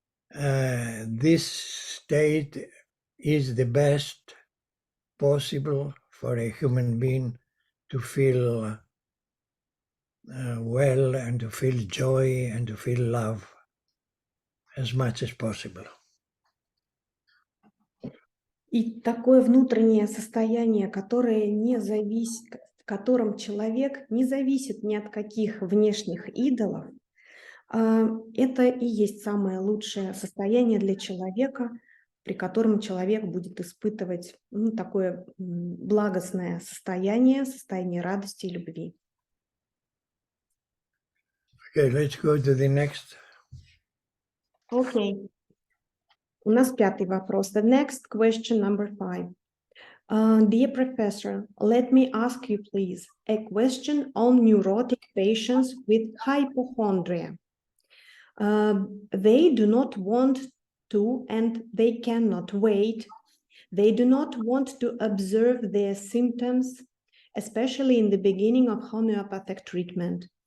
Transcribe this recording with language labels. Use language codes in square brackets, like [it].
[en] This state is the best possible for a human being to feel well and to feel joy and to feel love as much as possible. [ru] И такое внутреннее состояние, которое не зависит, в котором человек не зависит ни от каких внешних идолов, это и есть самое лучшее состояние для человека, при котором человек будет испытывать такое благостное состояние радости и любви. [en] Okay, let's go to the next. [ru] Окей. У нас 5-й вопрос. [en] The next question, number 5. Dear professor, let me ask you, please, a question on neurotic patients with hypochondria. They do not want to, and they cannot wait. They do not want to observe their symptoms, especially in the beginning of homeopathic treatment.